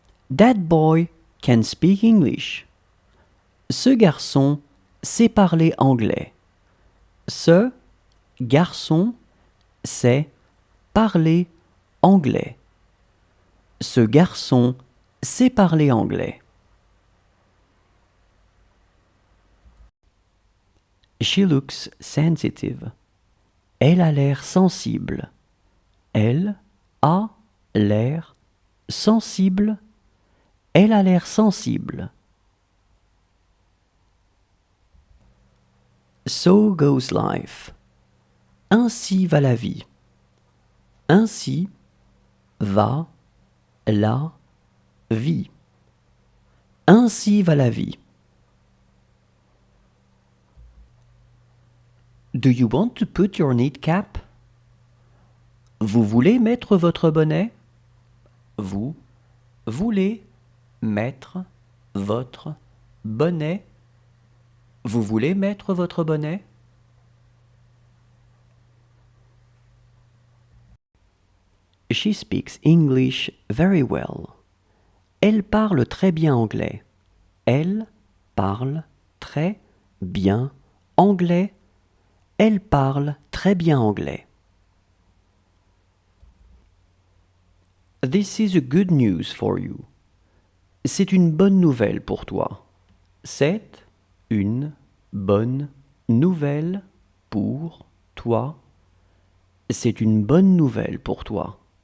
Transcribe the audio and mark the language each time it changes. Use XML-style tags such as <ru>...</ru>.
<en>That boy can speak English.</en> <fr>Ce garçon sait parler anglais. Ce garçon sait parler anglais. Ce garçon sait parler anglais.</fr> <en>She looks sensitive.</en> <fr>Elle a l'air sensible. Elle a l'air sensible. Elle a l'air sensible.</fr> <en>So goes life.</en> <fr>Ainsi va la vie. Ainsi va la vie. Ainsi va la vie.</fr> <en>Do you want to put your knit cap?</en> <fr>Vous voulez mettre votre bonnet? Vous voulez mettre votre bonnet? Vous voulez mettre votre bonnet?</fr> <en>She speaks English very well.</en> <fr>Elle parle très bien anglais. Elle parle très bien anglais. Elle parle très bien anglais.</fr> <en>This is a good news for you.</en> <fr>C'est une bonne nouvelle pour toi. C'est une bonne nouvelle pour toi. C'est une bonne nouvelle pour toi.</fr>